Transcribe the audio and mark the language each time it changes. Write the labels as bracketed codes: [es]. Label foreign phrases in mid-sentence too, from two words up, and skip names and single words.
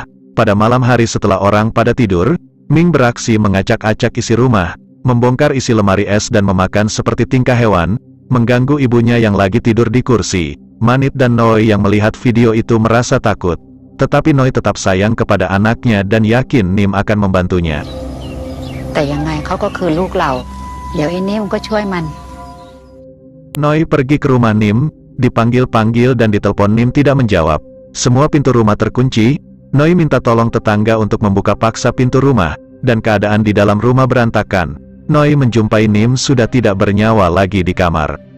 [id] Pada malam hari setelah orang pada tidur, Ming beraksi mengacak-acak isi rumah, membongkar isi lemari es dan memakan seperti tingkah hewan, mengganggu ibunya yang lagi tidur di kursi. Manit dan Noi yang melihat video itu merasa takut. Tetapi Noi tetap sayang kepada anaknya dan yakin Nim akan membantunya. [th] แต่ยังไงเขาก็คือลูกเราเดี๋ยวไอ้นิ่มก็ช่วยมัน [id] Noi pergi ke rumah Nim, dipanggil-panggil dan ditelepon Nim tidak menjawab. Semua pintu rumah terkunci. Noi minta tolong tetangga untuk membuka paksa pintu rumah, dan keadaan di dalam rumah berantakan. Noi menjumpai Nim sudah tidak bernyawa lagi di kamar.